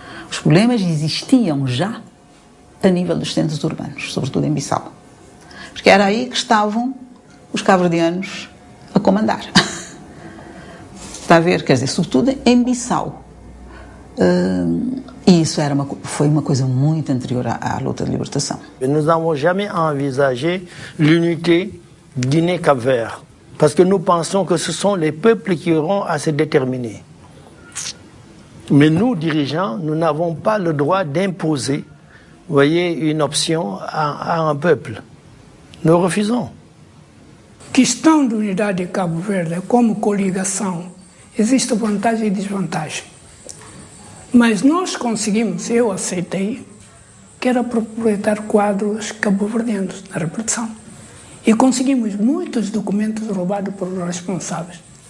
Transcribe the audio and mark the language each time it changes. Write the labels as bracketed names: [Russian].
[Portuguese] Os problemas existiam já a nível dos centros urbanos, sobretudo em Bissau. Porque era aí que estavam os cabo-verdianos a comandar. Está a ver? Quer dizer, sobretudo em Bissau. E isso foi uma coisa muito anterior à luta de libertação. [French] Nous n'avons jamais envisagé l'unité Guinée-Cap-Vert, parce que nous pensons que ce sont les peuples qui auront à se déterminer. Mais nous, dirigeants, nous n'avons pas le droit d'imposer, vous voyez, une option à un peuple. Nous refusons. [Portuguese] Questão de unidade de Cabo Verde como coligação, existe vantagem e desvantagem. Mas nós conseguimos, eu aceitei, que era proprietar quadros cabo-verdianos na repressão. E conseguimos muitos documentos roubados por responsáveis.